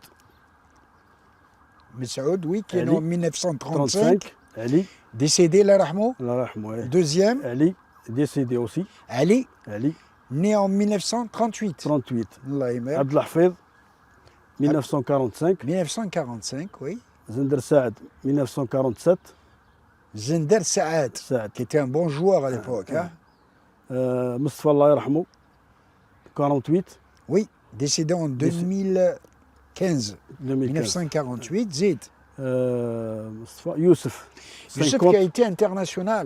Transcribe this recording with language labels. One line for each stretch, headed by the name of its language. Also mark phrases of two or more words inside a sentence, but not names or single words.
French: Messoud, oui, qui est né en 1935. Ali. Décédé, la rahmo. Deuxième. Ali, décédé aussi. Ali. Ali. Né en 1938. 38.
Arabic: الله يبارك.
French: Abdel Hafid, 1945. 1945, oui. Zender Saad, 1947. Zender Saad, qui était un bon joueur à l'époque. Mustafa
Arabic: الله يرحمه,
French: 48. Oui, décédé en 2015. 1948, Zid. Mustafa Youssef. Youssef qui a été international.